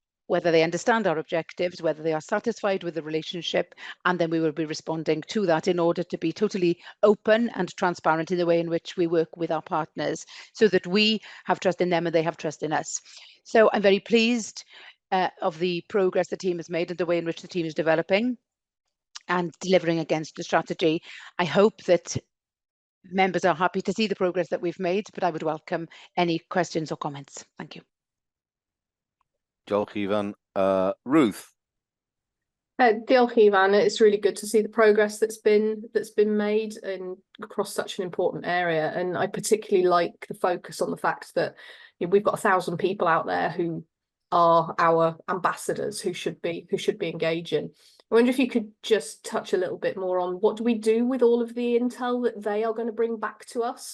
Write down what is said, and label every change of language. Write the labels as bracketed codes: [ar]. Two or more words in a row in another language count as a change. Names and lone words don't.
[en] whether they understand our objectives, whether they are satisfied with the relationship, and then we will be responding to that in order to be totally open and transparent in the way in which we work with our partners, so that we have trust in them and they have trust in us. So I'm very pleased of the progress the team has made and the way in which the team is developing and delivering against the strategy. I hope that members are happy to see the progress that we've made, but I would welcome any questions or comments. Thank you. [cy] Diolch, Ifan. Ruth. Diolch, Ifan. [en] It's really good to see the progress that's been made and across such an important area. And I particularly like the focus on the fact that we've got 1,000 people out there who are our ambassadors, who should be engaging. I wonder if you could just touch a little bit more on what do we do with all of the intel that they are going to bring back to us?